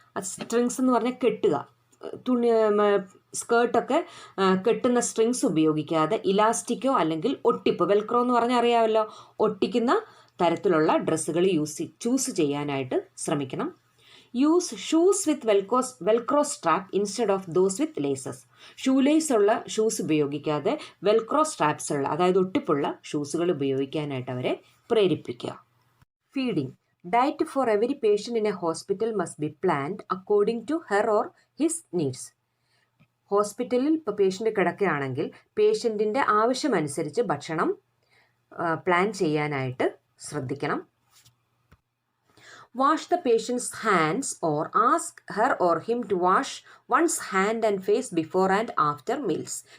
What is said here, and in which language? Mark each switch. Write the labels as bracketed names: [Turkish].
[Malayalam] Strings എന്ന് പറഞ്ഞാൽ കെട്ടുക, തുണി സ്കേർട്ടൊക്കെ കെട്ടുന്ന സ്ട്രിങ്സ് ഉപയോഗിക്കാതെ ഇലാസ്റ്റിക്കോ അല്ലെങ്കിൽ ഒട്ടിപ്പ്, വെൽക്രോ എന്ന് പറഞ്ഞാൽ അറിയാമല്ലോ, ഒട്ടിക്കുന്ന തരത്തിലുള്ള ഡ്രസ്സുകൾ ചൂസ് ചെയ്യാനായിട്ട് ശ്രമിക്കണം. [English] Use shoes with velcro strap instead of those with laces. [Malayalam] Shoe lace ഉള്ള ഷൂസ് ഉപയോഗിക്കാതെ വെൽക്രോ സ്ട്രാപ്സ് ഉള്ള, അതായത് ഒട്ടിപ്പുള്ള ഷൂസുകൾ ഉപയോഗിക്കാനായിട്ട് അവരെ പ്രേരിപ്പിക്കുക. [English] Feeding. Diet for every patient in a hospital must be planned according to her or his needs. [Malayalam] ഹോസ്പിറ്റലിൽ ഇപ്പോൾ patient കിടക്കുകയാണെങ്കിൽ പേഷ്യൻറ്റിൻ്റെ ആവശ്യമനുസരിച്ച് ഭക്ഷണം പ്ലാൻ ചെയ്യാനായിട്ട് ശ്രദ്ധിക്കണം. [English] Wash the patient's hands or ask her or him to wash one's hand and face before and after meals.